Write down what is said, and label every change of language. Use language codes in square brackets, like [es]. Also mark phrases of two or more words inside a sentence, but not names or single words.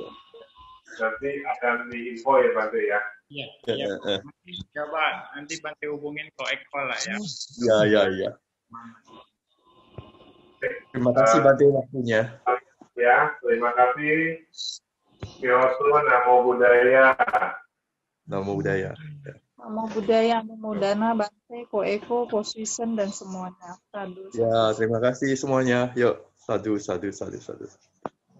[id] Nanti akan diinfo ya Bante ya. Iya. Coba nanti Bante hubungin Ko Eko lah ya. Ya. Terima kasih Bante waktunya. Ya, terima kasih. Kyoto, [pi] Namo Buddhaya. Namo Buddhaya. Namo Buddhaya, Namo Dana, [id] Bante, Ko Eko, Ko Susan, dan semuanya. Sadu. Ya, terima kasih semuanya. Yuk, [pi] sadu, sadu, sadu, sadu.